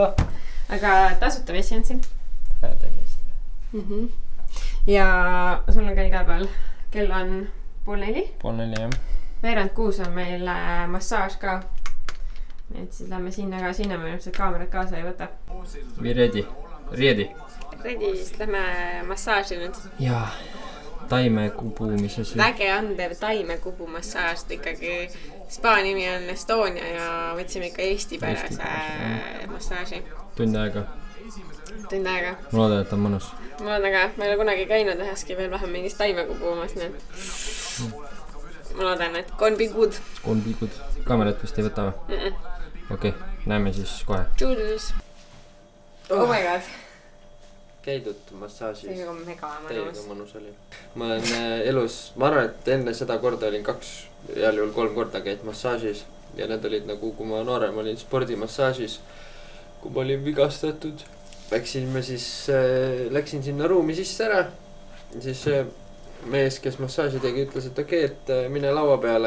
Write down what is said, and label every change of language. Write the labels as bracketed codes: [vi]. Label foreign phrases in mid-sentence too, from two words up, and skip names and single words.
[et] Aga tasuta vesi on siin. Täiesti. Ja sul on ka igal päeval. Kell on 3:30. 3:30, jah. Veerand 6 on meil massaaž ka. Nii et siis lähme sinna ka. Sinna me ilmselt kaamerat kaasa ei võta. [en] Be ready. Ready. [et] Ready, siis lähme massaaži nüüd. Jaa. Taimekubumise süü. Väge andev taimekubu massaaž. Ikkagi spa nimi on Estonia ja võtsime ikka Eesti pärase massaaži. Tund aega. Tund aega. Ma loodan, et on mõnus. Ma olen aga, ma ei ole kunagi käinud üheski veel vähem mingist taimekubu omas, nii et ma loodan, et [en] gonna be good. Gonna be good. [et] Kaamerat vist ei võta või? Okei, näeme siis kohe. Tšuudus. [en] Oh my god. [et] Käidud massaažis. See on mega mõnus. Täiega mõnus oli. Ma olen elus, ma arvan, et enne seda korda olin 2, heal juhul 3 korda käid massaažis. Ja need olid nagu, kui ma noorem olin spordimassaažis, kui ma olin vigastatud. Läksin sinna ruumi sisse ära. Siis mees, kes massaaži tegi, ütles, et okei, et mine laua peale.